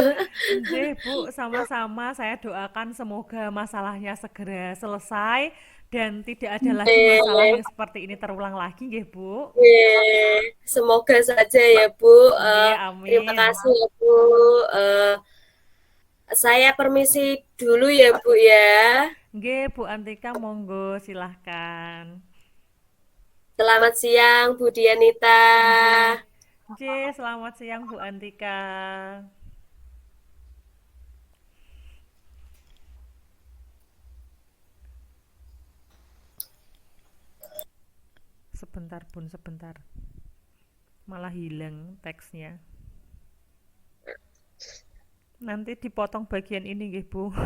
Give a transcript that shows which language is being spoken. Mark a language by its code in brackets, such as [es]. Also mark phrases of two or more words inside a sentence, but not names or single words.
[id] Nggih, Bu, sama-sama saya doakan semoga masalahnya segera selesai dan tidak ada lagi masalah yang seperti ini terulang lagi nggih, Bu. Semoga saja ya Bu. Nggih, Terima amin. kasih ya Bu. Uh, saya permisi dulu ya Bu ya. Nggih, Bu Antika monggo silahkan. Selamat siang Bu Dianita. Nggih. Nggih, selamat siang Bu Antika. Sebentar, Bun, sebentar. Malah hilang teksnya. Nanti dipotong bagian ini nggih, Bu.